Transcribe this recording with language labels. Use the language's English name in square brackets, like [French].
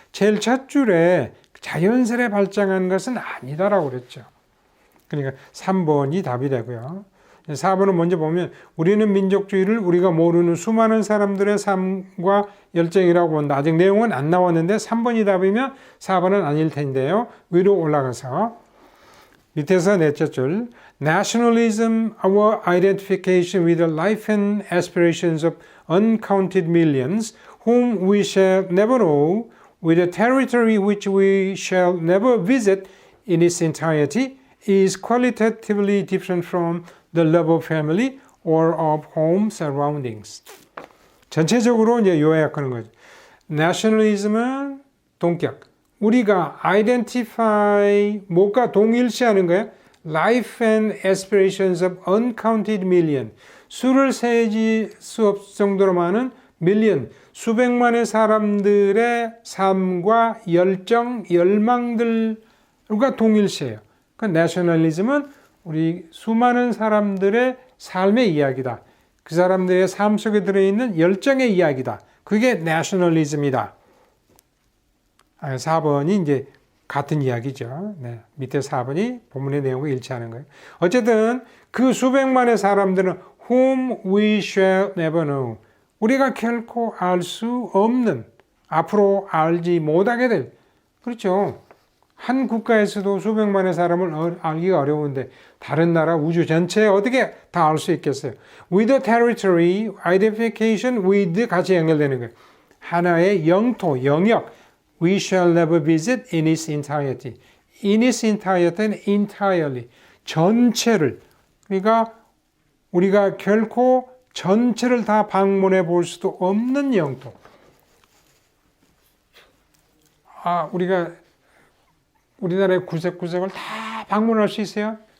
[Korean] 제일 첫 줄에 자연스레 발전한 것은 아니다라고 그랬죠. 그러니까 3번이 답이 되고요. 4번은 먼저 보면 우리는 민족주의를 우리가 모르는 수많은 사람들의 삶과 열정이라고 본다. 아직 내용은 안 나왔는데 3번이 답이면 4번은 아닐 텐데요. [English] 위로 올라가서 밑에서 넷째 줄 Nationalism, our identification with the life and aspirations of uncounted millions whom we shall never know, with a territory which we shall never visit in its entirety, is qualitatively different from the love of family or of home surroundings. [Korean] 전체적으로 이제 요약하는 거죠. Nationalism은 동격. 우리가 identify 뭐가 동일시하는 거예요? [English] Life and aspirations of uncounted million. [Korean] 수를 세지 수 없을 정도로 많은 million, 수백만의 사람들의 삶과 열정, 열망들과 동일시해요. 그 nationalism은 우리 수많은 사람들의 삶의 이야기다. 그 사람들의 삶 속에 들어있는 열정의 이야기다. 그게 nationalism이다. 4번이 이제 같은 이야기죠. 네. 밑에 4번이 본문의 내용과 일치하는 거예요. 어쨌든 그 수백만의 사람들은 [English] whom we shall never know. [Korean] 우리가 결코 알 수 없는, 앞으로 알지 못하게 될, 그렇죠. 한 국가에서도 수백만의 사람을 알기가 어려운데 다른 나라 우주 전체에 어떻게 다 알 수 있겠어요? [English] With a territory, identification with [Korean] 같이 연결되는 거예요. 하나의 영토, 영역. [English] We shall never visit in its entirety. In its entirety는 entirely. [Korean] 전체를. 그러니까 우리가 결코 전체를 다 방문해 볼 수도 없는 영토. 우리가 우리나라의 구석구석을 다 방문할 수 있어요?